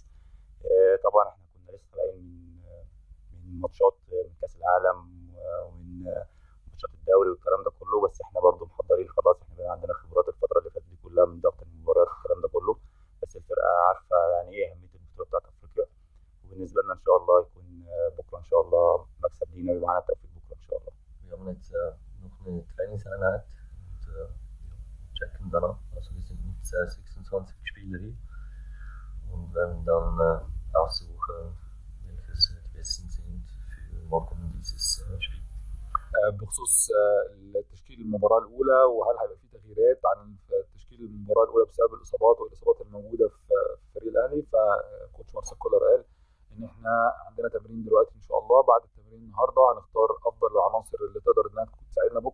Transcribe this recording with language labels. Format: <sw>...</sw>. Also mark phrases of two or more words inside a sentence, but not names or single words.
<ar>طبعا احنا كنا لسه طالعين من ماتشات من كاس العالم ومن ماتشات الدوري والكلام ده كله، بس احنا برضو محضرين خلاص، احنا بقى عندنا خبرات الفتره اللي فاتت دي كلها من ضغط المباريات والكلام ده كله. بس الفرقه عارفه يعني ايه اهميه البطوله بتاعت افريقيا، وبالنسبه لنا ان شاء الله يكون بكره ان شاء الله مكسب لينا ويبقى معانا توفيق بكره ان شاء الله.</ar> <de>Wir haben jetzt noch eine Trainingseinheit und checken dann ab. Also wir sind mit 26 Spieler hier und werden dann aussuchen, welches die besten sind für morgen dieses Spiel.</de> <ar>بخصوص تشكيل المباراة الأولى، وهل هيبقى في تغييرات عن تشكيل المباراة الأولى بسبب الإصابات والإصابات الموجودة في فريق الأهلي، فكوتش مارسيل كولر قال إن إحنا عندنا تمرين دلوقتي إن شاء الله. بعد التمرين النهاردة هنختار أفضل العناصر اللي تقدر إنها تساعدنا بكرة.</ar>